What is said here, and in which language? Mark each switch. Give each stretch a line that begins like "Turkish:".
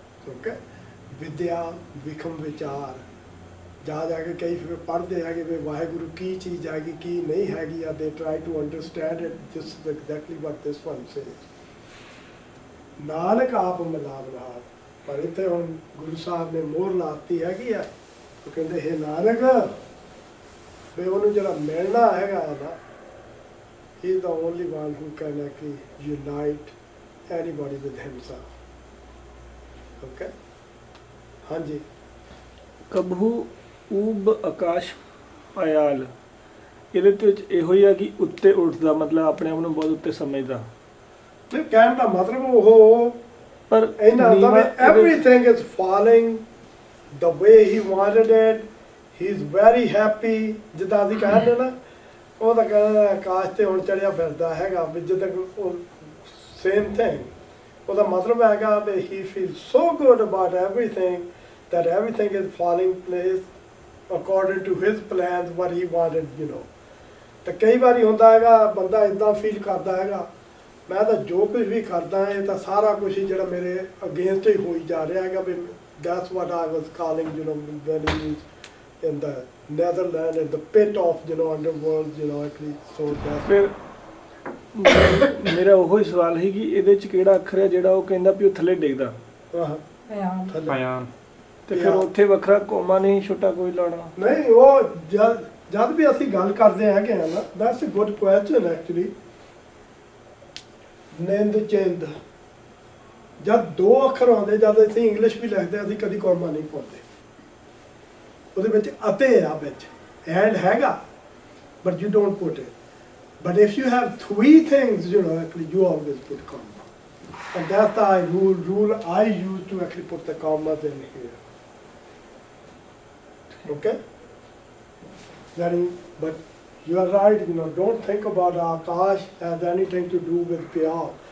Punjabi: Okay, ਵਿਦਿਆ ਵਿਖਮ ਵਿਚਾਰ ਜਾ ਕੇ ਕਈ ਫਿਰ ਪੜ੍ਹਦੇ ਹੈਗੇ ਵੀ ਵਾਹਿਗੁਰੂ ਕੀ ਚੀਜ਼ ਹੈਗੀ ਕੀ ਨਹੀਂ ਹੈਗੀ ਆ.
English: They try to understand it. This is exactly what this one says.
Punjabi: Nanak ਆਪ ਮਿਲਾਪ ਰਹਾ. ਪਰ ਇੱਥੇ ਹੁਣ ਗੁਰੂ ਸਾਹਿਬ ਨੇ ਮੋਹਰ ਲਾਤੀ ਹੈਗੀ ਆ. ਉਹ ਕਹਿੰਦੇ ਹੈ ਨਾਨਕ ਵੀ ਉਹਨੂੰ ਜਿਹੜਾ ਮਿਲਣਾ ਹੈਗਾ ਨਾ,
English: he is the only one who can actually unite anybody with himself. Okay? ਹਾਂਜੀ.
Punjabi: ਕਬਹੂ ਊਬ ਆਕਾਸ਼ ਆਯਾਲ. ਇਹਦੇ ਵਿੱਚ ਇਹੋ ਹੀ ਆ ਕਿ ਉੱਤੇ ਉੱਠਦਾ, ਮਤਲਬ ਆਪਣੇ ਆਪ ਨੂੰ ਬਹੁਤ ਉੱਤੇ ਸਮਝਦਾ. ਤੇ ਕਹਿਣ ਦਾ ਮਤਲਬ ਉਹ ਪਰ ਇਹਨਾਂ ਦਾ
English: everything is falling the way he wanted it. He is very happy.
Punjabi: ਜਿੱਦਾਂ ਅਸੀਂ ਕਹਿੰਦੇ ਨਾ, ਉਹ ਤਾਂ ਕਹਿੰਦਾ ਆਕਾਸ਼ ਤੇ ਹੁਣ ਚੜਿਆ ਫਿਰਦਾ ਹੈਗਾ ਵੀ ਜਿੱਦਾਂ ਉਹ ਸੇਮ ਥਿੰਗ. ਉਹਦਾ ਮਤਲਬ ਹੈਗਾ ਵੀ
English: he feels so good about everything that everything is falling place according to his plans, what he wanted,
Punjabi: ਤੇ ਕਈ ਵਾਰੀ ਹੁੰਦਾ ਹੈਗਾ ਬੰਦਾ ਇੱਦਾਂ ਫੀਲ ਕਰਦਾ ਹੈਗਾ ਮੈਂ ਤਾਂ ਜੋ ਕੁਝ ਵੀ ਕਰਦਾ ਇਹ ਤਾਂ ਸਾਰਾ ਕੁਝ ਹੀ ਜਿਹੜਾ ਮੇਰੇ ਅਗੇਂਸਟ ਹੀ ਹੋਈ ਜਾ ਰਿਹਾ ਹੈਗਾ ਵੀ
English: that's what I was calling, when he is in the Netherlands, in the pit of, underworld, actually, so that's,
Punjabi: ਫਿਰ ਮੇਰਾ ਉਹੀ ਸਵਾਲ ਸੀ ਕਿ ਇਹਦੇ ਚ ਕਿਹੜਾ ਅੱਖਰ ਹੈ ਜਿਹੜਾ ਉਹ ਕਹਿੰਦਾ ਵੀ ਉਹ ਥੱਲੇ ਡਿੱਗਦਾ ਥੱਲੇ। Payan. ਤੇ ਫਿਰ ਉੱਥੇ ਵੱਖਰਾ ਕੋਮਾ ਨਹੀਂ ਛੋਟਾ ਕੋਈ ਲਾਉਣਾ? ਨਹੀਂ, ਉਹ ਜਦ ਵੀ ਅਸੀਂ ਗੱਲ ਕਰਦੇ ਹੈਗੇ ਆ ਨਾ,
English: that's a good question actually,
Punjabi: ਨਿੰਦ ਚਿੰਦ, ਜਦ ਦੋ ਅੱਖਰ ਆਉਂਦੇ, ਜਦ ਅਸੀਂ ਇੰਗਲਿਸ਼ ਵੀ ਲਿਖਦੇ ਅਸੀਂ ਕਦੀ ਕੋਮਾ ਨਹੀਂ ਪਾਉਂਦੇ, ਉਹਦੇ ਵਿੱਚ ਅਤੇ ਆ ਵਿੱਚ ਐਂਡ ਹੈਗਾ,
English: but you don't put it. But if you have three things, actually you always put comma. And that's the rule I use to actually put the commas in here. Okay? But you are right, don't think about Akash has anything to do with Pyar.